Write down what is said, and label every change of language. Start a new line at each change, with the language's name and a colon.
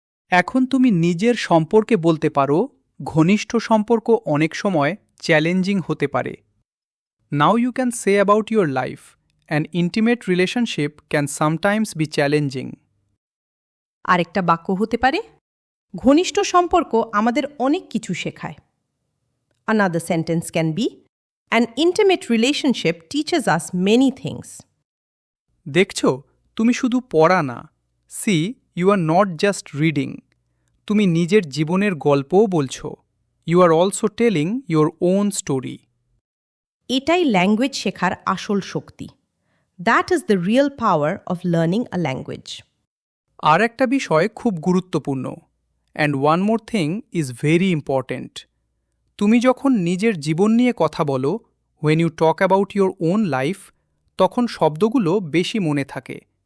Bangla: এখন তুমি নিজের সম্পর্কে বলতে পারো, ঘনিষ্ঠ সম্পর্ক অনেক সময় চ্যালেঞ্জিং হতে পারে।
English: Now you can say about your life, an intimate relationship can sometimes be challenging.
Bangla: আরেকটা বাক্য হতে পারে, ঘনিষ্ঠ সম্পর্ক আমাদের অনেক কিছু শেখায়।
English: Another sentence can be, an intimate relationship teaches us many things.
Bangla: দেখছ, তুমি শুধু পড়া না,
English: see you are not just reading,
Bangla: তুমি নিজের জীবনের গল্পও বলছো।
English: You are also telling your own story.
Bangla: এটাই ল্যাঙ্গুয়েজ শেখার আসল শক্তি।
English: That is the real power of learning a language.
Bangla: আর একটা বিষয় খুব গুরুত্বপূর্ণ,
English: And one more thing is very important.
Bangla: তুমি যখন নিজের জীবন নিয়ে কথা বলো,
English: when you talk about your own life,
Bangla: তখন শব্দগুলো বেশি মনে থাকে।